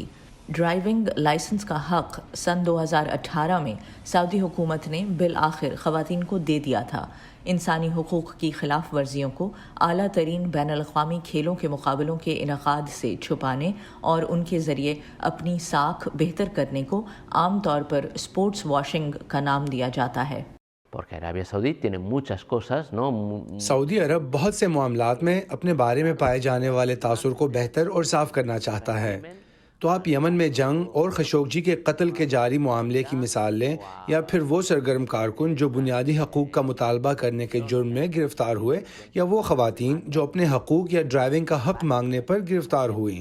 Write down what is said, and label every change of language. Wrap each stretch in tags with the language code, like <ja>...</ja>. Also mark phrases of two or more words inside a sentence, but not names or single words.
<ur>ڈرائیونگ لائسنس کا حق سن 2018 میں سعودی حکومت نے بالآخر خواتین کو دے دیا تھا۔ انسانی حقوق کی خلاف ورزیوں کو اعلیٰ ترین بین الاقوامی کھیلوں کے مقابلوں کے انعقاد سے چھپانے اور ان کے ذریعے اپنی ساکھ بہتر کرنے کو عام طور پر اسپورٹس واشنگ کا نام دیا جاتا ہے۔</ur> <es>Porque Arabia Saudí tiene muchas cosas, ¿no?</es> <ur>سعودی عرب بہت سے معاملات میں اپنے بارے میں پائے جانے والے تاثر کو بہتر اور صاف کرنا چاہتا ہے۔ تو آپ یمن میں جنگ اور خشوگی کے قتل کے جاری معاملے کی مثال لیں، یا پھر وہ سرگرم کارکن جو بنیادی حقوق کا مطالبہ کرنے کے جرم میں گرفتار ہوئے، یا وہ خواتین جو اپنے حقوق یا ڈرائیونگ کا حق مانگنے پر گرفتار ہوئیں۔</ur>